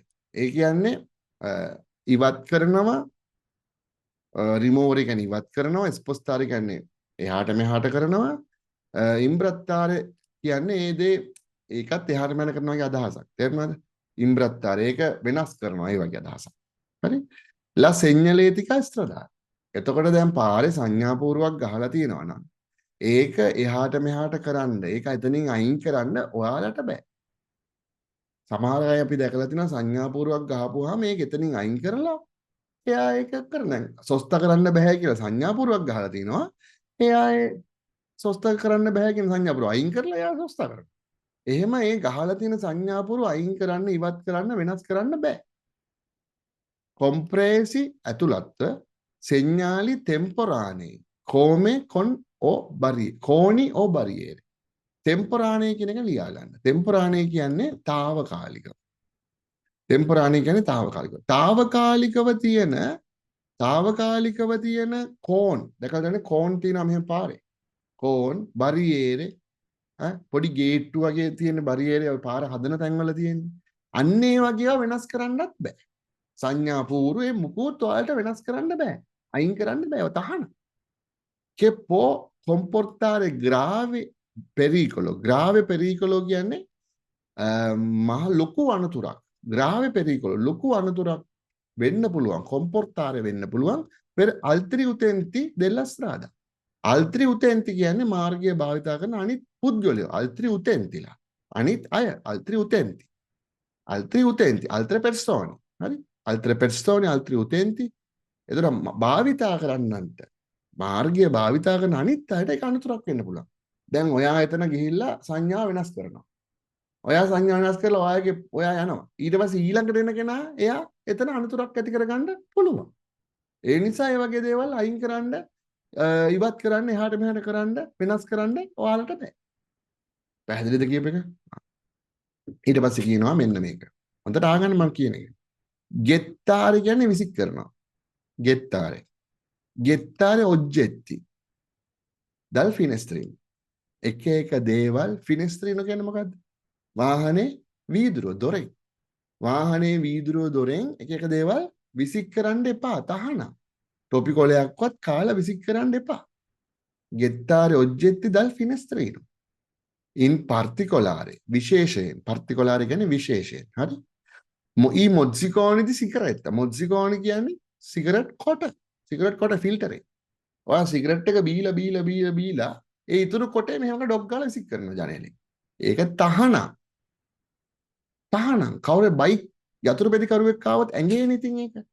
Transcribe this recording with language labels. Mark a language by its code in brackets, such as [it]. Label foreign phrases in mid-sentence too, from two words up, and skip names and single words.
[si] ඒ කියන්නේ ඉවත් කරනවා රිමූවරේ කියන්නේ ඉවත් කරනවා ස්පොස්තාරේ කියන්නේ එහාට මෙහාට කරනවා ඉම්බ්‍රත්තාරේ කියන්නේ ඒ දේ ඒකත් එහාට මෙහාට කරනවා වගේ අදහසක්. තේරුණාද? ඉම්බ්‍රත්තාරේ ඒක වෙනස් කරනවා ඒ වගේ අදහසක්. හරි? [it] La segnaletica stradale. [si] එතකොට දැන් පාරේ සංඥාපූර්වයක් ගහලා තියෙනවා නම් ඒක එහාට මෙහාට කරන්න ඒක එතනින් අයින් කරන්න ඔයාලට බෑ. සමහර අය අපි දැකලා තියෙනවා සංඥාපූර්වයක් ගහපුවාම මේක එතනින් අයින් කරලා එයා ඒක කරන සොස්ත කරන්න බෑ කියලා සංඥාපූර්වයක් ගහලා තිනවා. එයා ඒ සොස්ත කරන්න බෑ කියන සංඥාපූර්ව අයින් කරලා එයා සොස්ත කරනවා. එහෙම ඒ ගහලා තියෙන සංඥාපූර්ව අයින් කරන්න ඉවත් කරන්න වෙනස් කරන්න බෑ. [it] compresi ඇතුළත්ව segnali temporanei come con o coni o barriere. [si] temporanei කියන එක ලියා ගන්න. temporanei කියන්නේ తాවකාලික. temporanei කියන්නේ తాවකාලික. తాවකාලිකව තියෙන කෝන් දැකලා ගන්න කෝන් තියෙනවා මෙහෙම පාරේ. කෝන් barriere පොඩි ගේට්ටු වගේ තියෙන barriere ඔය පාර හදන තැන්වල තියෙන්නේ. අන්න ඒ වගේව වෙනස් කරන්නත් බෑ. සංඥා පූර්වයේ මුකුත් ඔයාලට වෙනස් කරන්න බෑ. අයින් කරන්න බෑ. ඔය තහන. [it] che può comportare grave pericolo. grave pericolo [si] කියන්නේ මහ ලොකු අනතුරක්. [it] grave pericolo [si] ලොකු අනතුරක් වෙන්න පුළුවන්. [it] comportare [si] වෙන්න පුළුවන් [it] per altri utenti della strada. altri utenti [si] කියන්නේ මාර්ගය භාවිතා කරන අනිත් පුද්ගලයෝ. [it] altri utentiලා. [si] අනිත් අය [it] altri utenti. altri utenti, altre persone. [si] හරි? [it] altre persone, altri utenti. [si] එතකොට භාවිතා කරන්නන්ට මාර්ගය භාවිතා කරන අනිත් අයට ඒක අනුතරක් වෙන්න පුළුවන්. දැන් ඔයා එතන ගිහිල්ලා සංඥා වෙනස් කරනවා. ඔයා සංඥා වෙනස් කරලා ඔයා යනවා. ඊට පස්සේ ඊළඟට එන කෙනා එයා එතන අනුතරක් ඇති කරගන්න පුළුවන්. ඒ නිසා මේ වගේ දේවල් අයින් කරන්න, ඉවත් කරන්න, එහාට මෙහාට කරන්න, වෙනස් කරන්න ඔයාලට බෑ. පැහැදිලිද කියප එක? ඊට පස්සේ කියනවා මෙන්න මේක. හොඳට ආගන්න මම කියන එක. gettare කියන්නේ විසික් කරනවා. gettare. [it] gettare oggetti dal finestrino. [si] එක එක දේවල් finestrino කියන්නේ මොකද්ද? වාහනේ වීදුරුව දොරෙන්. වාහනේ වීදුරුව දොරෙන් එක එක දේවල් විසික් කරන්න එපා. තහනම්. ටොපි කොලයක්වත් කාලා විසික් කරන්න එපා. [it] gettare oggetti dal finestrino. in particolare [si] විශේෂයෙන්. particolare කියන්නේ විශේෂයෙන්. හරි? ఈ මොzziconi සිගරට්. මොzziconi කියන්නේ සිගරට් කොට. සිගරට් කොට ෆිල්ටර් එක. ඔයා සිගරට් එක බීලා ඒ ඉතුරු කොටේ මෙහෙම ඩොග් ගාලා විසික් කරනවා ජනේලෙන්. ඒක තහනම්. කවුරු බයික් යතුරු පෙති කරුවෙක් ආවොත් ඇඟේනේ ඉතින් ඒක.